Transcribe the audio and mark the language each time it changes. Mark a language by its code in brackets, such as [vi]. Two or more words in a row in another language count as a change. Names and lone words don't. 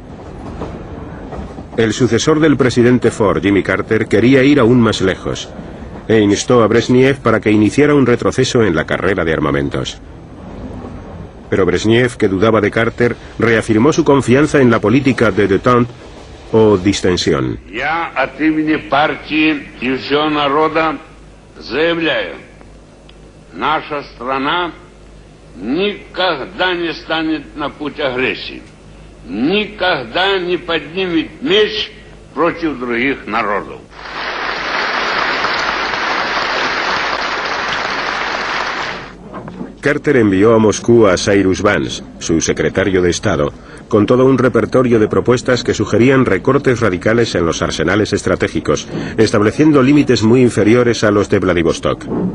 [es] El sucesor del presidente Ford, Jimmy Carter, quería ir aún más lejos e instó a Brezhnev para que iniciara un retroceso en la carrera de armamentos. Pero Brezhnev, que dudaba de Carter, reafirmó su confianza en la política de détente o distensión. [ru] Я от имени партии и всего народа заявляю, наша страна никогда не станет на путь агрессии, никогда не поднимет меч против других народов. [es] Carter envió a Moscú a Cyrus Vance, su secretario de Estado, con todo un repertorio de propuestas que sugerían recortes radicales en los arsenales estratégicos, estableciendo límites muy inferiores a los de Vladivostok.